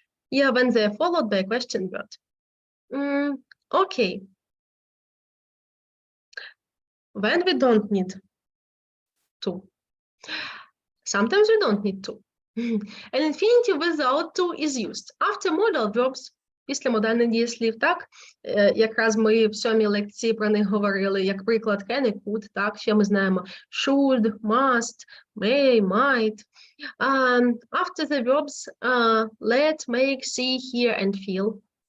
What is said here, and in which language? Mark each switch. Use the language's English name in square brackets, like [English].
[English] Yeah, when they're followed by a question word. Okay. When we don't need to. Sometimes we don't need to. An infinitive without to is used after modal verbs [Ukrainian] після модальних дієслів, так? Якраз ми в 7-й лекції про них говорили, як приклад can і could, так? Ще ми знаємо should, must, may, might. [English] After the verbs let, make, see, hear and feel.